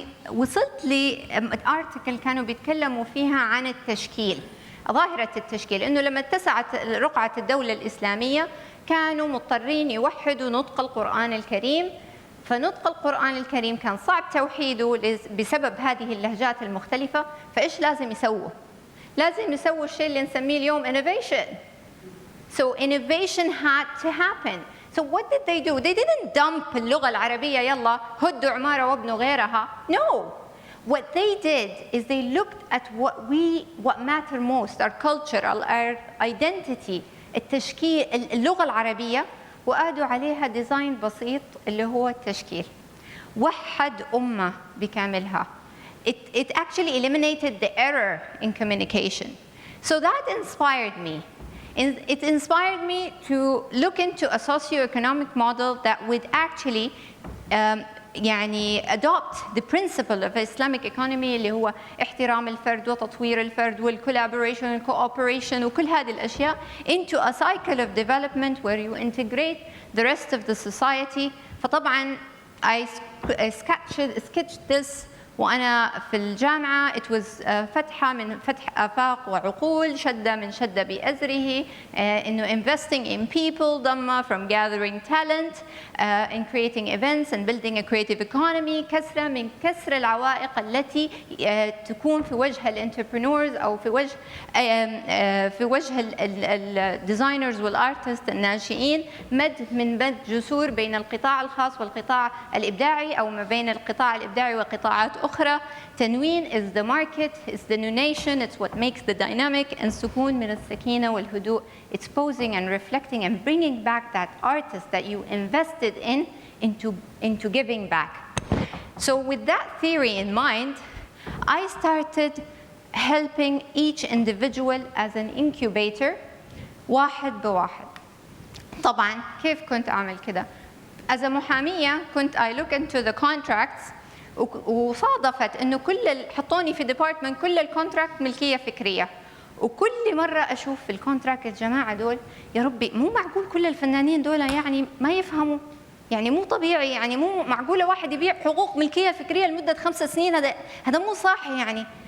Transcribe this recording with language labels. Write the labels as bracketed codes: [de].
[ar] وصلت لي article كانوا بيتكلموا فيها عن التشكيل، ظاهرة التشكيل، إنه لما اتسعت رقعة الدولة الإسلامية كانوا مضطرين يوحدوا نطق القرآن الكريم، فنطق القرآن الكريم كان صعب توحيده بسبب هذه اللهجات المختلفة، فإيش لازم يسووا؟ لازم يسووا الشيء اللي نسميه اليوم innovation. [en] So innovation had to happen. So what did they do? They didn't dump [ar] اللغة العربية يلا هدوا عمارة وابنوا غيرها. [en] No. What they did is they looked at what matter most, our culture, our identity, [ar] التشكيل اللغة العربية وقادوا عليها ديزاين بسيط اللي هو التشكيل. وحد أمة بكاملها. [en] It actually eliminated the error in communication. So that inspired me. It inspired me to look into a socio-economic model that would actually يعني adopt the principle of Islamic economy [ar] اللي هو احترام الفرد وتطوير الفرد [en] والcollaboration and cooperation [ar] وكل هذه الأشياء [en] into a cycle of development where you integrate the rest of the society. [ar] فطبعا [en] I sketched this [ar] وأنا في الجامعة. [en] It was [ar] فتحة من فتح آفاق وعقول، شدة من شدة بأزره، إنه [en] investing in people ضمة from gathering talent in creating events and building a creative economy. [ar] كسرة من كسر العوائق التي تكون في وجه الانتربرنورز أو في وجه الديزاينرز والارتست الناشئين. مد جسور بين القطاع الخاص والقطاع الإبداعي أو ما بين القطاع الإبداعي وقطاعات أخرى. [en] تنوين is the market, it's the new nation, it's what makes the dynamic. [ar] and سكون من السكينة والهدوء. [en] It's posing and reflecting and bringing back that artist that you invested into giving back. So with that theory in mind, I started helping each individual as an incubator [ar] واحد بواحد. طبعا كيف كنت أعمل كده؟ As a محامية كنت [en] I look into the contracts [ar] وصادفت انه حطوني في ديبارتمنت كل الكونتراكت ملكيه فكريه، وكل مره اشوف في الكونتراكت الجماعه دول يا ربي مو معقول كل الفنانين دول يعني ما يفهموا، يعني مو طبيعي، يعني مو معقوله واحد يبيع حقوق ملكيه فكريه لمده 5 سنين، هذا مو صح يعني.